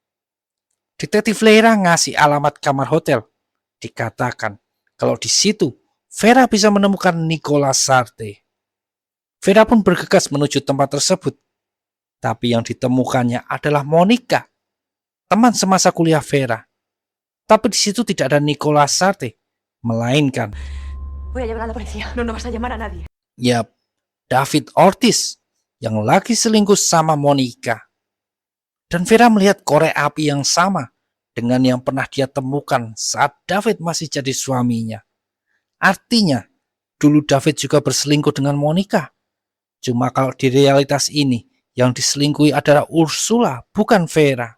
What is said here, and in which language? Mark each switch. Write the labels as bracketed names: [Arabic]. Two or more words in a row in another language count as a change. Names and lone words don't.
[Indonesian] Detektif Leira ngasih alamat kamar hotel. Dikatakan kalau di situ Vera bisa menemukan Nicolas Sarte. Vera pun bergegas menuju tempat tersebut. Tapi yang ditemukannya adalah Monica, teman semasa kuliah Vera. Tapi di situ tidak ada Nicolas Sarte, melainkan [Spanish] Voy a llamar a la policía. No vas a llamar a nadie. [Indonesian] yap, David Ortiz yang lagi selingkuh sama Monica. Dan Vera melihat korek api yang sama dengan yang pernah dia temukan saat David masih jadi suaminya. Artinya, dulu David juga berselingkuh dengan Monica. Cuma kalau di realitas ini, yang diselingkuhi adalah Ursula, bukan Vera.